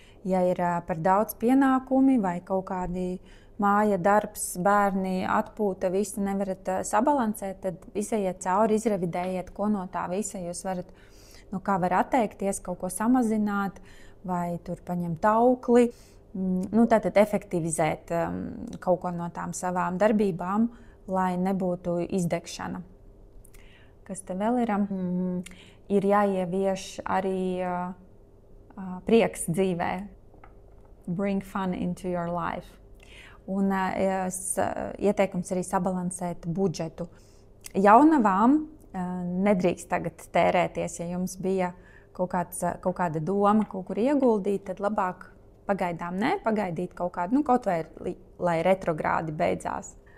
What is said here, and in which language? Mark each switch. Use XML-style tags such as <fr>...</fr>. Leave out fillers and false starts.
<lv>Ja ir par daudz pienākumi vai kaut kādi māja, darbs, bērni, atpūta, visu nevarat sabalansēt, tad izejiet cauri, izrevidējiet, ko no tā visa jūs varat, kā var atteikties, kaut ko samazināt vai tur paņemt aukli. tātad efektivizēt kaut ko no tām savām darbībām, lai nebūtu izdegšana. Kas te vēl ir? Ir jāievieš arī prieks dzīvē.</lv> <en>Bring fun into your life.</en> <lv>Un ieteikums arī sabalansēt budžetu. Jaunavām nedrīkst tagad tērēties, ja jums bija kaut kāda doma, kaut kur ieguldīt, tad labāk pagaidām pagaidīt kaut kādu, kaut vai lai retrogrādi beidzās.</lv>